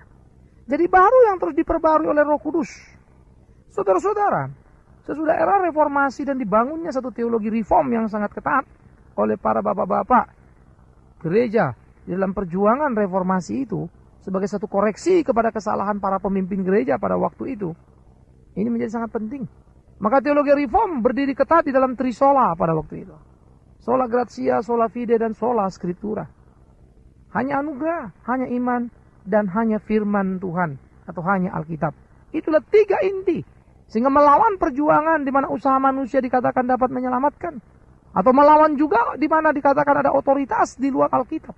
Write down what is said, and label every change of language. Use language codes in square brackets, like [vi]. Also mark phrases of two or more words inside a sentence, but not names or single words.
[id] Jadi baru yang terus diperbarui oleh Roh Kudus. Saudara-saudara, sesudah era reformasi dan dibangunnya satu teologi reform yang sangat ketat oleh para bapak-bapak gereja di dalam perjuangan reformasi itu, sebagai satu koreksi kepada kesalahan para pemimpin gereja pada waktu itu, ini menjadi sangat penting. Maka teologi reform berdiri ketat di dalam trisola pada waktu itu. [la] Sola gratia, sola fide, dan sola scriptura. [id] Hanya anugerah, hanya iman, dan hanya firman Tuhan, atau hanya Alkitab. Itulah tiga inti. Sehingga melawan perjuangan di mana usaha manusia dikatakan dapat menyelamatkan, atau melawan juga di mana dikatakan ada otoritas di luar Alkitab.